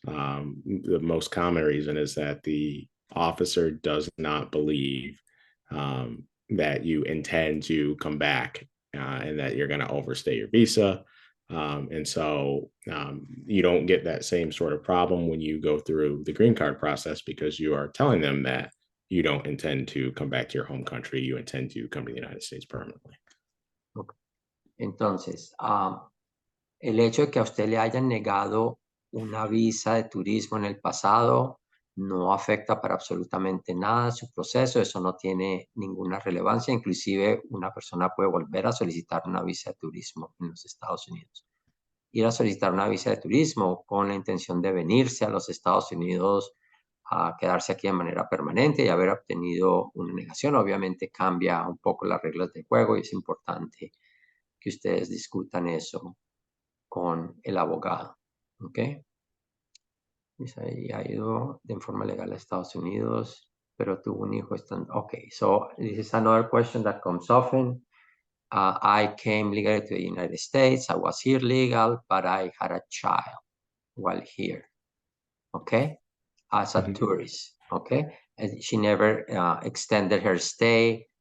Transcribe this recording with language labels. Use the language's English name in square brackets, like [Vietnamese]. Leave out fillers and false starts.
[English] The most common reason is that the officer does not believe that you intend to come back and that you're going to overstay your visa. And so you don't get that same sort of problem when you go through the green card process, because you are telling them that you don't intend to come back to your home country. You intend to come to the United States permanently. Okay. [Spanish] Entonces, el hecho de que a usted le hayan negado una visa de turismo en el pasado no afecta para absolutamente nada su proceso. Eso no tiene ninguna relevancia. Inclusive una persona puede volver a solicitar una visa de turismo en los Estados Unidos. Ir a solicitar una visa de turismo con la intención de venirse a los Estados Unidos a quedarse aquí de manera permanente y haber obtenido una negación, obviamente cambia un poco las reglas del juego, y es importante que ustedes discutan eso con el abogado. ¿Ok? Y ha ido de forma legal a Estados Unidos, pero tuvo un hijo estando. [English] Okay, so this is another question that comes often. I came legally to the United States. I was here legal, but I had a child while here. Okay, as a tourist. Okay, and she never extended her stay.